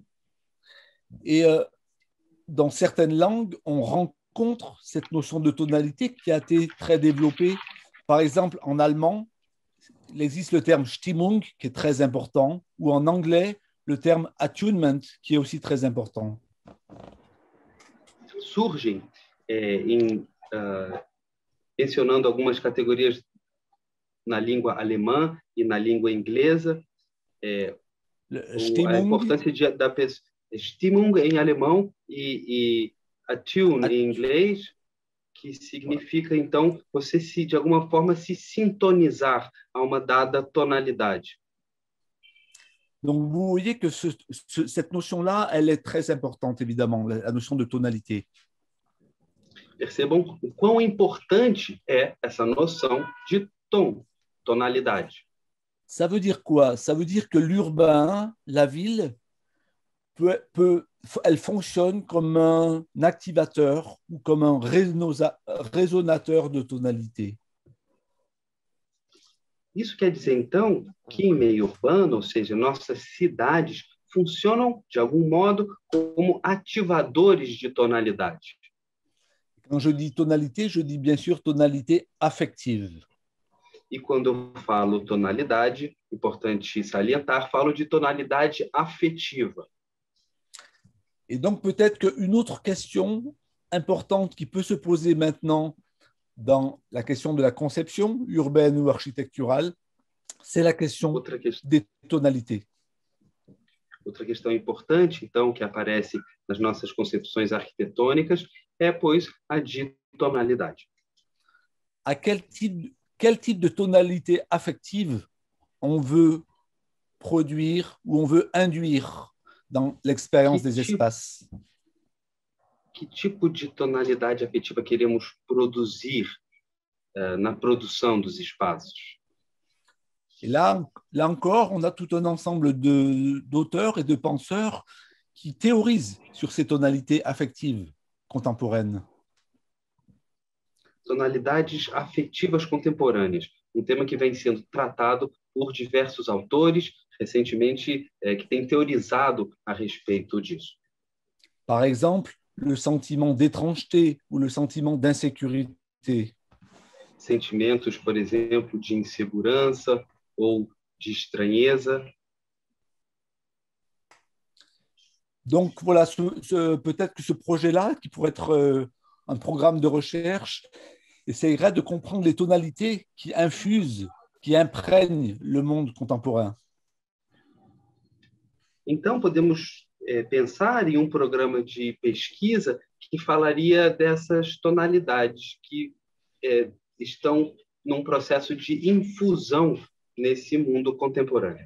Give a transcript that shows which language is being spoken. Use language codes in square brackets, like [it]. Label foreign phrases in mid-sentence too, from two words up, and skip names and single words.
[fr] Et dans certaines langues, on rencontre cette notion de tonalité qui a été très développée. Par exemple, en allemand, il existe le terme Stimmung qui est très important, ou en anglais, le terme attunement qui est aussi très important. [pt] Surgem mencionando algumas categorias na língua alemã e na língua inglesa. A importância da pessoa. Stimmung em alemão e attune em inglês, que significa, então, você de alguma forma, se sintonizar a uma dada tonalidade. [fr] Donc, vous voyez que cette notion-là, elle est très importante, évidemment, la notion de tonalité. [pt] Percebam o quão importante é essa noção de tom, tonalidade. [fr] Ça veut dire quoi? Ça veut dire que l'urbain, la ville, elle fonctionne comme un activateur ou comme un résonateur de tonalité. [pt] Isso quer dizer, então, que em meio urbano, ou seja, nossas cidades funcionam, de algum modo, como ativadores de tonalidade. [fr] Quand je dis tonalité, je dis bien sûr tonalité affective. [pt] E quando eu falo tonalidade, importante salientar, falo de tonalidade afetiva. [fr] Et donc peut-être qu'une autre question importante qui peut se poser maintenant dans la question de la conception urbaine ou architecturale, c'est la question des tonalités. [pt] Outra questão importante, então, que aparece nas nossas concepções arquitetônicas é, pois, a de tonalidade. [fr] À quel type de tonalité affective on veut produire ou on veut induire dans l'expérience des espaces? [pt] Que tipo de tonalidade afetiva queremos produzir na produção dos espaços? [fr] Et là encore, on a tout un ensemble d'auteurs et de penseurs qui théorisent sur ces tonalités affectives contemporaines. [pt] Tonalidades afetivas contemporâneas, tema que vem sendo tratado por diversos autores recentemente que têm teorizado a respeito disso. [fr] Par exemple, le sentiment d'étrangeté ou le sentiment d'insécurité. [pt] Sentimentos, por exemplo, de insegurança ou de estranheza. [fr] Donc voilà, peut-être que ce projet-là, qui pourrait être un programme de recherche, essayerait de comprendre les tonalités qui infusent, qui imprègnent le monde contemporain. [pt] Então, podemos pensar em programa de pesquisa que falaria dessas tonalidades que estão num processo de infusão nesse mundo contemporâneo.